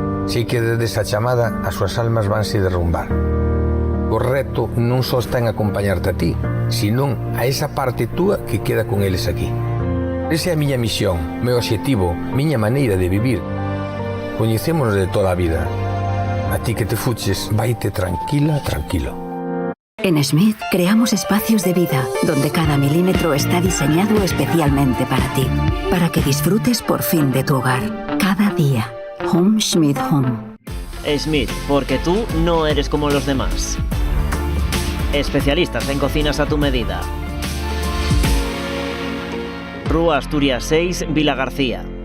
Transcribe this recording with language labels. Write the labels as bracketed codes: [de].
[gl] Si que desde esa chamada as súas almas vanse derrumbar. O reto non só está en acompañarte a ti, senón a esa parte túa que queda con eles aquí. Esa é a miña misión, meu obxectivo, miña maneira de vivir. Coñecémonos de toda a vida. A ti que te fuches, vaite tranquila, tranquilo. [es] En Smith creamos espacios de vida, donde cada milímetro está diseñado especialmente para ti, para que disfrutes por fin de tu hogar, cada día. [en] Home Smith Home. [es] Smith, porque tú no eres como los demás. Especialistas en cocinas a tu medida. [gl] Rúa Asturias 6, Vilagarcía.